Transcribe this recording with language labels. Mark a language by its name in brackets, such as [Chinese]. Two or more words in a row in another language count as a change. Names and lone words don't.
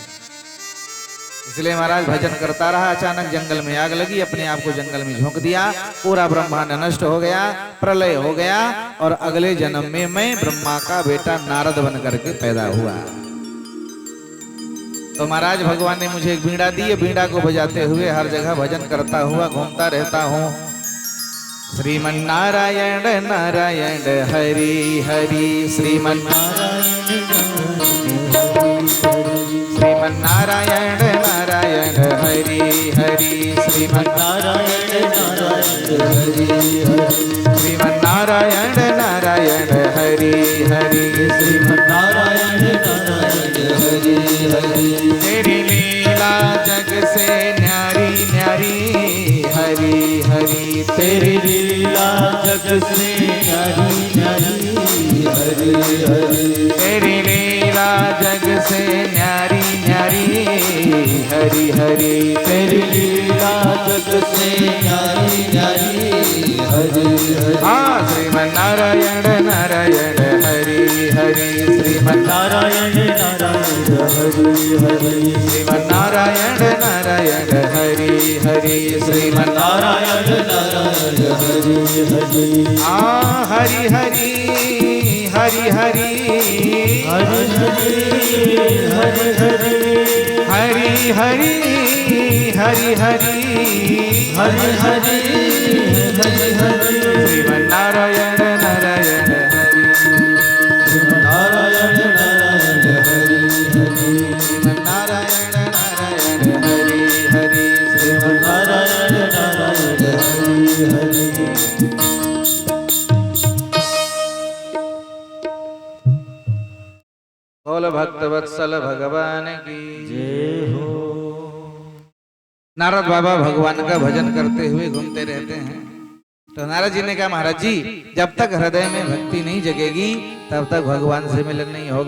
[Hindi] इसलिए महाराज भजन करता रहा। अचानक जंगल में आग लगी, अपने आप को जंगल में झोंक दिया, पूरा ब्रह्मांड नष्ट हो गया, प्रलय हो गया। और अगले जन्म में मैं ब्रह्मा का बेटा नारद बन करके पैदा हुआ। तो महाराज भगवान ने मुझे एक बीड़ा दी, बीड़ा को बजाते हुए हर जगह भजन करता हुआ घूमता रहता हूँ। श्रीमन्नारायण नारायण हरि हरि, श्रीमन्नारायण श्रीमन्नारायण नारायण हरि हरि, श्रीमन्नारायण नारायण हरि हरि, श्रीमन्नारायण नारायण हरि हरि, श्रीमन्नारायण नारायण हरि हरि। तेरी लीला जग से न्यारी न्यारी हरि हरि, तेरी लीला जग से न्यारी न्यारी हरि हरि, तेरी लीला जग से न्यारी न्यारी हरि हरि, तेरी लीला जग से न्यारी न्यारी हरि हरि। हाँ श्रीमन्नारायण नारायण हरि हरि, श्रीमन्नारायण नारायण हरि हरि, श्रीमन्नारायण नारायण हरि हरि, श्रीमन्नारायण नारायण हरि हरि। हाँ हरि हरि हरि हरि हरि हरि हरि हरि हरि हरि हरि हरि हरि हरि हरि, श्रीमन्नारायण नारायण हरि, श्रीमन्नारायण नारायण हरि हरि, श्रीमन्नारायण नारायण हरि हरि, श्रीमन्नारायण नारायण हरि हरि। बोल भक्त वत्सल भगवान की जय हो। नारद बाबा भगवान का भजन करते हुए घूमते रहते हैं। तो नारद जी ने कहा, महाराज जी जब तक हृदय में भक्ति नहीं जगेगी तब तक भगवान से मिलन नहीं होगा।